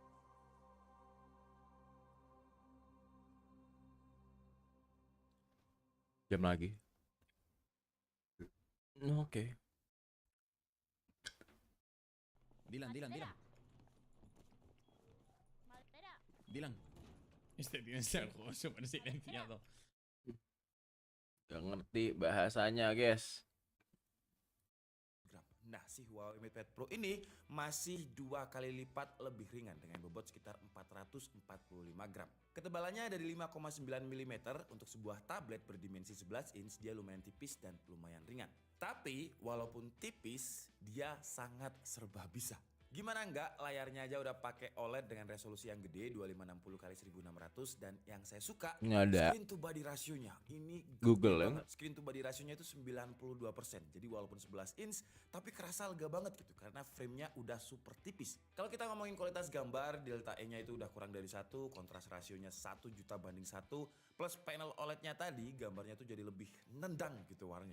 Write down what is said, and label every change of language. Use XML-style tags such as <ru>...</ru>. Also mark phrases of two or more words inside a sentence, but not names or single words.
<id>Jam lagi. Oke. Dylan. Dylan.</id> <es>Este tío es el juego súper silenciado.</es> <id>Gak ngerti bahasanya, guys. Nah, si Huawei MatePad Pro ini masih 2 kali lipat lebih ringan dengan bobot sekitar 445 gram. Ketebalannya dari 5,9 mm untuk sebuah tablet berdimensi 11 inch, dia lumayan tipis dan lumayan ringan. Tapi, walaupun tipis, dia sangat serba bisa. Gimana enggak, layarnya aja udah pakai OLED dengan resolusi yang gede 2560x1600, dan yang saya suka</id> <en>screen to body</en> <id>rasionya. Ini Google ya.</id> <en>Screen to body</en> <id>rasionya itu 92%. Jadi walaupun 11 inch tapi kerasa lega banget gitu karena framenya udah super tipis. Kalau kita ngomongin kualitas gambar, delta E-nya itu udah kurang dari 1, kontras rasionya 1 juta banding 1, plus panel OLED-nya tadi gambarnya tuh jadi lebih nendang gitu warnanya.</id>